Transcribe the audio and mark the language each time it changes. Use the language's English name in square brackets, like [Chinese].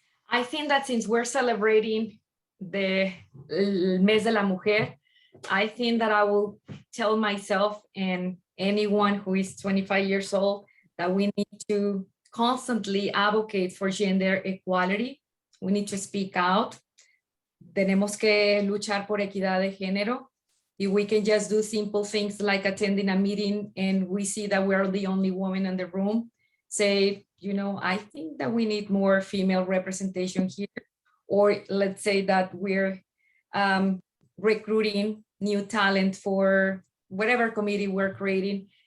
[English] I think that since we're celebrating the Mes de la Mujer, I think that I will tell myself and anyone who is 25 years old that we need to constantly advocate for gender equality. We need to speak out. [Spanish] Tenemos que luchar por equidad de género. [English] If we can just do simple things like attending a meeting and we see that we're the only woman in the room, say, you know, I think that we need more female representation here. Or let's say that we're recruiting new talent for whatever committee we're creating.